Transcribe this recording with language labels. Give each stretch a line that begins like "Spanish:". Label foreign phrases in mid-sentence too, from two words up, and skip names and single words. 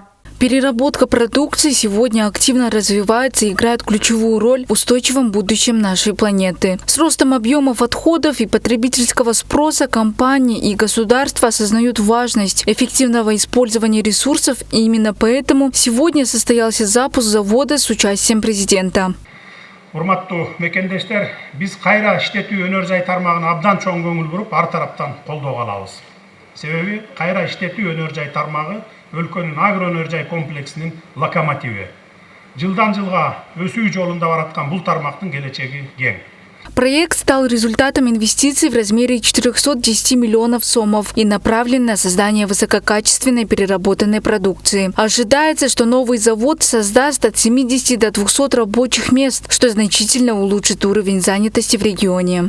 Russian: Переработка продукции сегодня активно развивается и играет ключевую роль в устойчивом будущем нашей планеты. С ростом объемов отходов и потребительского спроса компании и государства осознают важность эффективного использования ресурсов, и именно поэтому сегодня состоялся запуск завода с участием президента.
Kyrgyz: Урматтуу мекендештер, биз кайра иштетүү өнөр жай тармагына абдан чоң көңүл буруп, ар тараптан колдоо алабыз. Себеби кайра иштетүү өнөр жай тармагы өлкөнүн агроөнөр жай комплексинин локомотиви. Жылдан жылга өсүү жолунда бараткан бул тармактын келечеги кең.
Russian: Проект стал результатом инвестиций в размере 410 миллионов сомов и направлен на создание высококачественной переработанной продукции. Ожидается, что новый завод создаст от 70 до 200 рабочих мест, что значительно улучшит уровень занятости в регионе.